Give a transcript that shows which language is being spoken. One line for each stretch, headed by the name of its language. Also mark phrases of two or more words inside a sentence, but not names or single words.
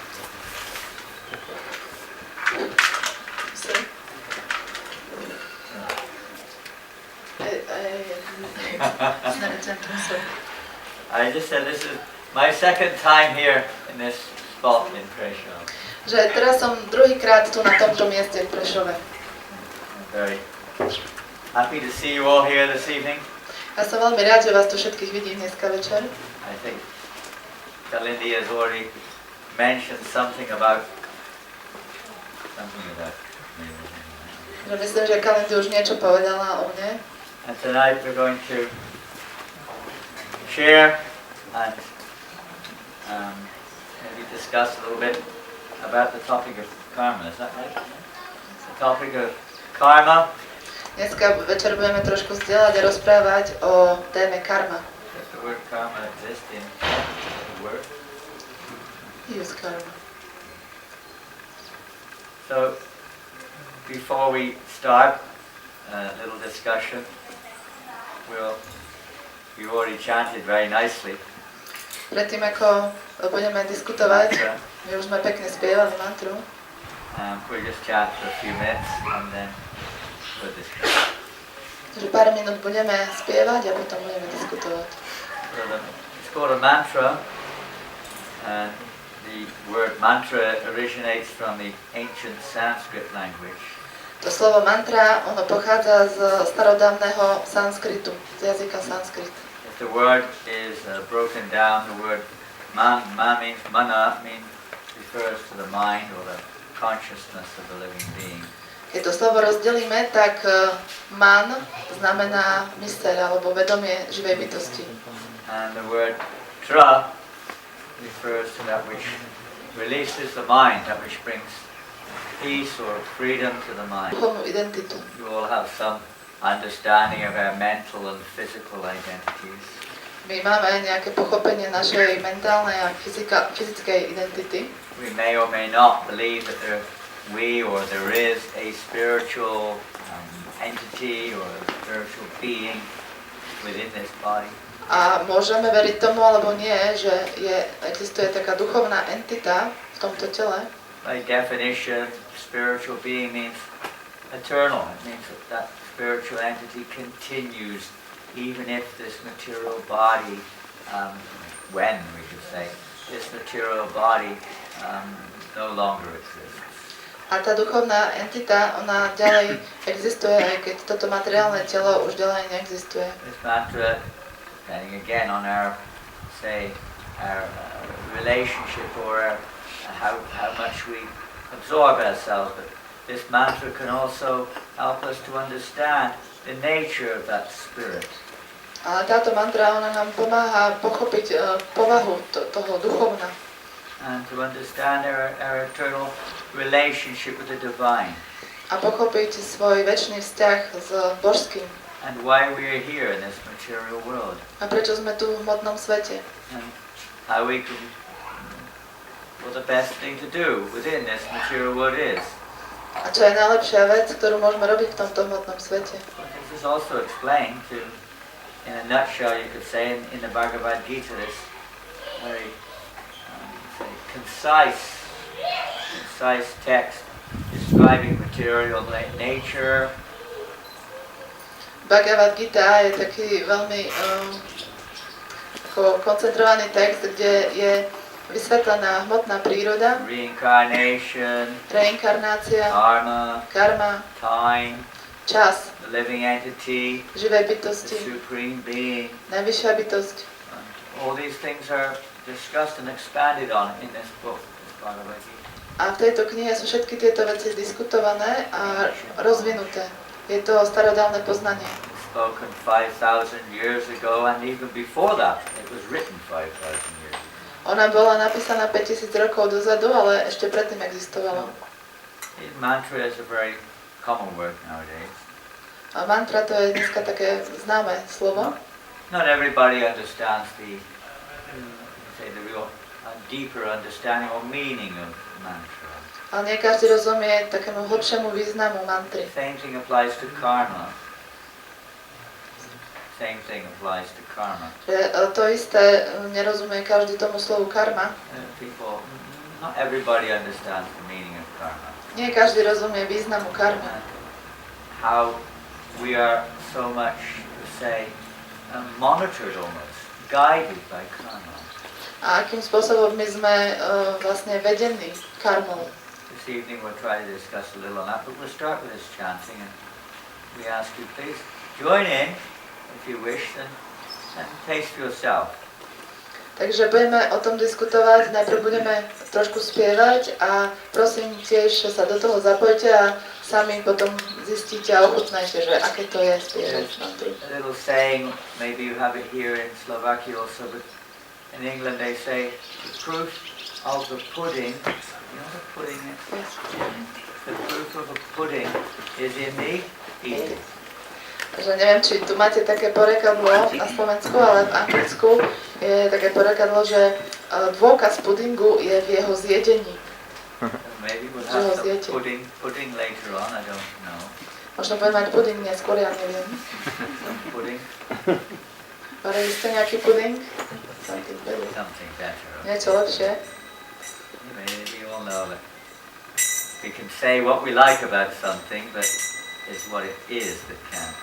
English: I just said this is my second time here in this spot in Prešov.
Slovak: Že teraz som druhýkrát tu na tomto mieste v Prešove.
English: Very happy to see you all here this evening.
Slovak: Ja som veľmi rád, že vás tu všetkých vidím dneska večer.
English: I think Kalindi has already mentioned something about
Slovak: Že myslím, že Kalindi už niečo povedala o mne.
English: And tonight we're going to share and maybe discuss a little bit about the topic of karma. Is that right? The topic of karma.
Slovak: Dneska večer budeme trošku zdieľať a rozprávať o téme karma.
English: Does the word karma exist in the word? Use karma. So, before we start a little discussion, you already chanted very nicely.
Slovak: Predtým, ako budeme diskutovať, My už sme pekne spievali mantru.
English: We'll just chat for a few minutes and then we'll discuss.
Slovak: Takže pár minút budeme spievať a potom budeme diskutovať.
English: It's called a mantra, and the word mantra originates from the ancient Sanskrit language.
Slovak: To slovo mantra, ono pochádza z starodávneho sanskritu, z jazyka sanskrit.
English: If the word is broken down, the word man means mana, refers to the mind or the consciousness of the living being.
Slovak: Keď to slovo rozdelíme, tak man znamená myseľ alebo vedomie živej bytosti.
English: And the word tra refers to that which releases the mind, that which brings peace or freedom to the mind.
Slovak: Duchovnú identitu.
English: You all have some understanding of our mental and physical identities.
Slovak: My máme nejaké pochopenie našej mentálnej a fyzickej identity.
English: We may or may not believe that there is a spiritual entity or a spiritual being within this body.
Slovak: A môžeme veriť tomu alebo nie, že existuje taká duchovná entita v tomto tele.
English: By definition, spiritual being means eternal. It means that spiritual entity continues even if this material body, when we should say, this material body no longer exists.
Slovak: A tá duchovná entita, ona ďalej existuje, aj keď toto materiálne telo už ďalej neexistuje.
English: This mantra, depending again on our relationship or how much we absorb ourselves, but this mantra can also help us to understand the nature of that spirit.
Slovak: Ale táto mantra, ona nám pomáha pochopiť povahu toho duchovna.
English: And to understand our eternal relationship with the divine.
Slovak: A pochopiť svoj večný vzťah s božským.
English: And why we are here in this material world.
Slovak: A prečo sme tu v hmotnom svete.
English: And how we can, what the best thing to do within this material world is.
Slovak: A čo je najlepšia vec, ktorú môžeme robiť v tomto hmotnom svete.
English: This is also explained in a nutshell, you could say, in the Bhagavad Gita, this very concise text describing material nature.
Slovak: Bhagavad Gita je taký veľmi koncentrovaný text, kde je vysvetlená hmotná príroda, reinkarnácia, karma,
English: time,
Slovak: čas,
English: the living entity,
Slovak: živej
English: the
Slovak: bytosti,
English: supreme being.
Slovak: najvyššia bytosť.
English: All these things are discussed and expanded on in this book, this Bhagavad Gita.
Slovak: A v tejto knihe sú všetky tieto veci diskutované a rozvinuté. Je to starodávne poznanie.
English: Spoken 5,000 years ago, and even before that, it was written 5,000 years ago.
Slovak: Ona bola napísaná 5000 rokov dozadu, ale ešte predtým existovala.
English: Mantra is a very common word nowadays.
Slovak: A mantra to je dneska také známe slovo.
English: Not everybody understands the real deeper understanding or meaning of mantra.
Slovak: Ale nie každý rozumie takému hlbšiemu významu mantry.
English: Same thing applies to karma. Same thing applies to karma.
Slovak: To isté nerozumie každý tomu slovu karma.
English: Not everybody understands the meaning of karma.
Slovak: Nie každý rozumie významu karmy.
English: How we are so much, say, monitored almost, guided by karma.
Slovak: A akým spôsobom my sme vlastne vedení karmou.
English: This evening we'll try to discuss a little on that, but we'll start with this chanting, and we ask you please join in if you wish and taste for yourself.
Slovak: Takže budeme o tom diskutovať, najprv budeme trošku spievať a prosím tiež sa do toho zapojte a sami potom zistíte a ochutnajte, že aké to je spievať mantru.
English: A little saying, maybe you have it here in Slovakia also, but in England they say the proof of the pudding, you know what pudding is? Yes. The proof of a pudding is in the eating.
Slovak: Takže neviem, či tu máte také porekadlo na Slovensku, ale v Anglicku je také porekadlo, že dôkaz pudingu je v jeho zjedení.
English: Maybe we'll have some pudding later on, I don't know.
Slovak: Možno budeme mať puding neskôr, ja neviem.
English: Pudding?
Slovak: Varili ste nejaký puding?
English: Something better.
Slovak: Niečo lepšie?
English: Maybe all know that we can say what we like about something, but it's what it is that counts.